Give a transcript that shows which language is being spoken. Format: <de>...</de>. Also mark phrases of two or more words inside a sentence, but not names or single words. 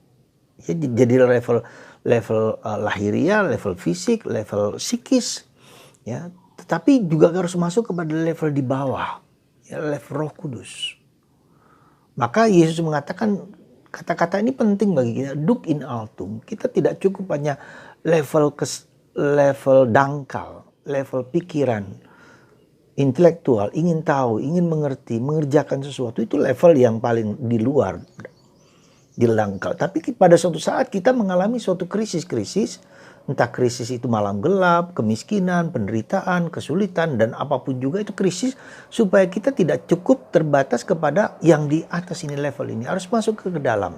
<id>Ya, jadi level lahiriah, level fisik, level psikis, ya. Tetapi juga harus masuk kepada level di bawah, ya, level Roh Kudus. Maka Yesus mengatakan kata-kata ini penting bagi kita.</id> <la>Duc in altum.</la> <id>Kita tidak cukup hanya level dangkal, level pikiran, intelektual, ingin tahu, ingin mengerti, mengerjakan sesuatu, itu level yang paling di luar. Dilangkal. Tapi pada suatu saat kita mengalami suatu krisis-krisis, entah krisis itu malam gelap, kemiskinan, penderitaan, kesulitan, dan apapun juga itu krisis, supaya kita tidak cukup terbatas kepada yang di atas ini, level ini, harus masuk ke dalam.</id>